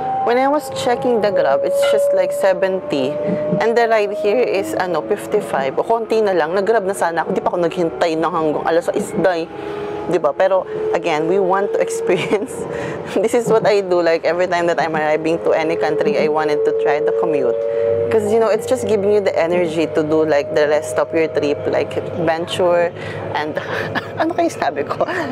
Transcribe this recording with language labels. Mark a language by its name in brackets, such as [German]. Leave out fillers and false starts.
[English] When I was checking the Grab, it's just like 70. And the ride here is, 55. [Filipino] O konti na lang. Nag-Grab na sana ako. Di pa ako naghintay ng hanggang alas 6, day. Diba? [English] Pero, again, we want to experience. This is what I do. Like, every time that I'm arriving to any country, I wanted to try the commute. Because, you know, it's just giving you the energy to do, like, the rest of your trip. Like, venture and... [Filipino] ano kayo sabi ko?